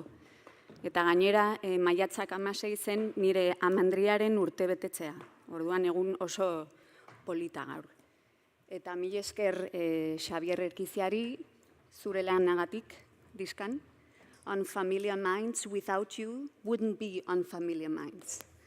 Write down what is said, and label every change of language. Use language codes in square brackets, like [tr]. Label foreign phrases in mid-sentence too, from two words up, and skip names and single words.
[eu] Eta gainera, maiatzak 16 zen nire amandriaren urtebetetzea. Orduan egun oso polita gaur. Eta mi esker Xabier Erkiziari, zure lanagatik diskan, [en] Unfamiliar Minds without you wouldn't be unfamiliar minds.